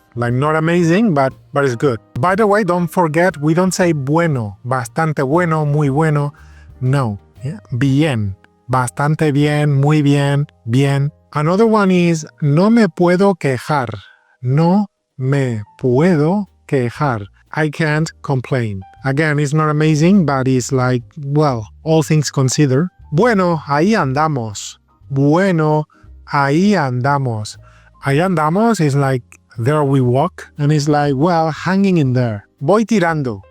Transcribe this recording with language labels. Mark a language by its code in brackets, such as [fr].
[en] Like not amazing, but it's good. By the way, don't forget, we don't say bueno. [es] Bastante bueno, muy bueno. No. Yeah. Bien. Bastante bien, muy bien, bien. [en] Another one is [es] no me puedo quejar. No me puedo quejar. [en] I can't complain. Again, it's not amazing, but it's like, well, all things considered. [es] Bueno, ahí andamos. Bueno, ahí andamos. Ahí andamos [en] is like, there we walk. And it's like, well, hanging in there. [es] Voy tirando.